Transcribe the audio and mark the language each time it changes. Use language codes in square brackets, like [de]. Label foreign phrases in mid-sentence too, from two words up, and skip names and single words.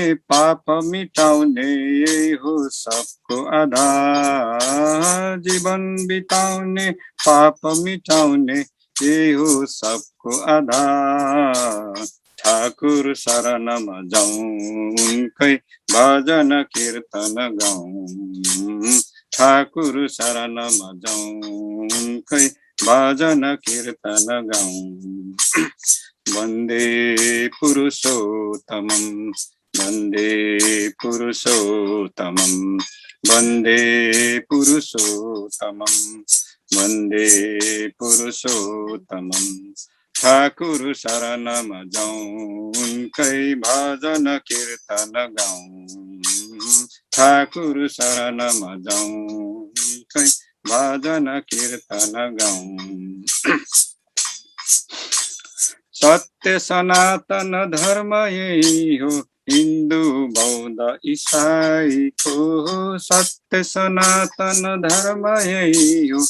[ne] पाप मिटाउने यही हो सबको आधार जीवन बिताउने पाप मिटाउने यही हो सबको आधार ठाकुर शरणमा जाऊं उनकै भजन कीर्तन गाऊं ठाकुर शरणमा जाऊं उनकै भजन कीर्तन गाऊं [sa] वन्दे पुरुषोत्तमं वन्दे पुरुषोत्तमं वन्दे पुरुषोत्तमं वन्दे पुरुषोत्तमं [ne] ठाकुर शरणमा जाऊं उनकै भजन कीर्तन गाऊं ठाकुर शरणमा जाऊं उनकै भजन कीर्तन गाऊं सत्य सनातन धर्म यही हो हिन्दू बौद्ध ईसाईको सत्य सनातन धर्म यही हो